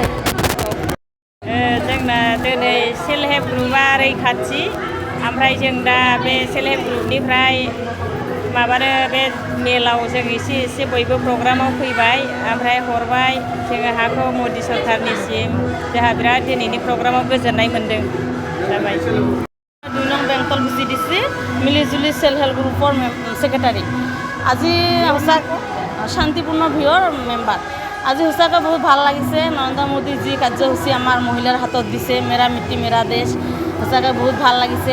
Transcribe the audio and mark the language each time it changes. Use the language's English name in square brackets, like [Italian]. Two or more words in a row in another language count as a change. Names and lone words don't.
[Bodo] जोंना दिनै [English] self help [Bodo] ग्रुपआ रैखाथि, ओमफ्राय जों दा बे [English] self help [Bodo] ग्रुपनिफ्राय माबानो बे मेलाव जों एसे बयबो प्रग्रामाव फैबाय, ओमफ्राय हरबाय जोङो हाखौ मदि सरकारनिसिम। जोंहा बिराद दिनैनि प्रग्रामाव गोजोननाय मोन्दों जाबाय। [Assamese] 2 নং বেংটল ভিচিডিচি মিলিজুলি [English] self help [Assamese] গ্ৰুপৰ সেক্ৰেটাৰী। আজি সঁচা শান্তিপূৰ্ণ ভিউৰ মেম্বাৰ। আজি সঁচাকৈ বহুত ভাল লাগিছে। নৰেন্দ্ৰ মোদী যি কাৰ্যসূচী আমাৰ মহিলাৰ হাতত দিছে, মেৰা মিট্টি মেৰা দেশ, সঁচাকৈ বহুত ভাল লাগিছে।